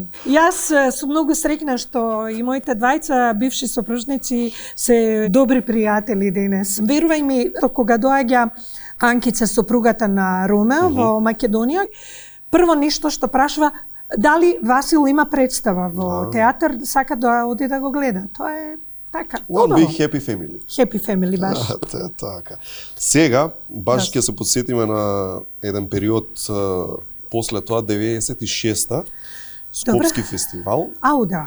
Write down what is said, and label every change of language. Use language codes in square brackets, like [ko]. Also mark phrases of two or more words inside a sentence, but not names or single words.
[mk] Јас сум многу среќна што и моите двајца бивши сопружници се добри пријатели денес. Верувај ми, кога доаѓа Анкица, сопругата на Ромео во Македонија, прво нешто што прашува дали Васил има представа во театар, сака да оди да го гледа. Тоа е така. [en] One big happy family. Happy family баш. [mk] Така. Сега баш ќе се потсетиме на еден период после тоа 96-та Скопски фестивал. Ау, да.